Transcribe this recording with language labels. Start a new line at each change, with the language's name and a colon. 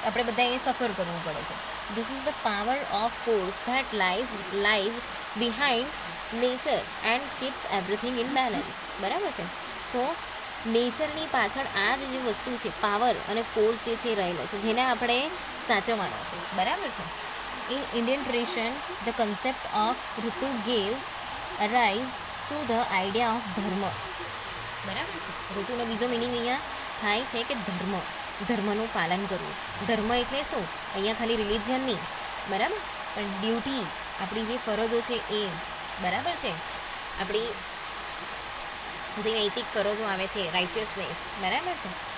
Gujarati: આપણે બધા એ સફર કરવું પડે છે.
English: This is the power of force that lies behind nature and keeps everything in balance, બરાબર છે.
Gujarati: તો નેચરની પાછળ આ જે વસ્તુ છે, પાવર અને ફોર્સ જે છે એ રહેલો છે, જેને આપણે સાચવવાનો છે, બરાબર છે.
English: In Indian tradition, the concept of Ritu gave rise to the idea of dharma.
Gujarati: બરાબર છે. ઋતુનો બીજો મિનિંગ અહીંયા થાય છે કે ધર્મ, ધર્મનું પાલન કરવું. ધર્મ એટલે શું? અહીંયા ખાલી રિલિજિયન નહીં, બરાબર, પણ ડ્યુટી, આપણી જે ફરજો છે એ, બરાબર છે, આપણી જે નૈતિક ફરજો આવે છે, રાઇચિયસનેસ, બરાબર છે.